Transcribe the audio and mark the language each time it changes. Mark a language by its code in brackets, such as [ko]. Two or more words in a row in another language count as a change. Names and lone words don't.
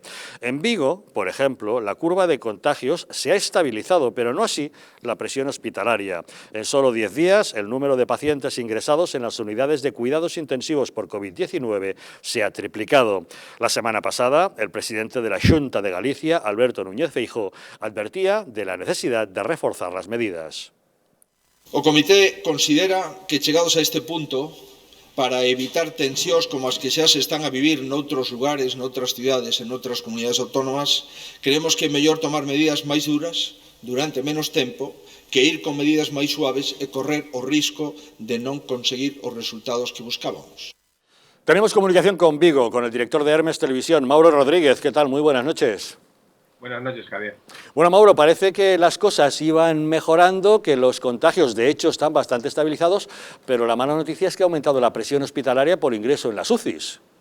[es] En Vigo, por ejemplo, la curva de contagios se ha estabilizado, pero no así la presión hospitalaria. En solo 10 días, el número de pacientes ingresados en las unidades de cuidados intensivos por COVID-19 se ha triplicado. La semana pasada, el presidente de la Xunta de Galicia, Alberto Núñez Feijóo, advertía de la necesidad de reforzar las medidas. [gl] O Comité considera que chegados a este punto, para evitar tensións como as que xa se están a vivir noutros lugares, noutras cidades e noutras comunidades autónomas, creemos que é mellor tomar medidas máis duras durante menos tempo que ir con medidas máis suaves e correr o risco de non conseguir os resultados que buscábamos. [es] Tenemos comunicación con Vigo, con el director de Hermes Televisión, Mauro Rodríguez. ¿Qué tal? Muy buenas noches. Buenas noches, Javier. Bueno, Mauro, parece que las cosas iban mejorando, que los contagios de hecho están bastante estabilizados, pero la mala noticia es que ha aumentado la presión hospitalaria por ingreso en las UCIs.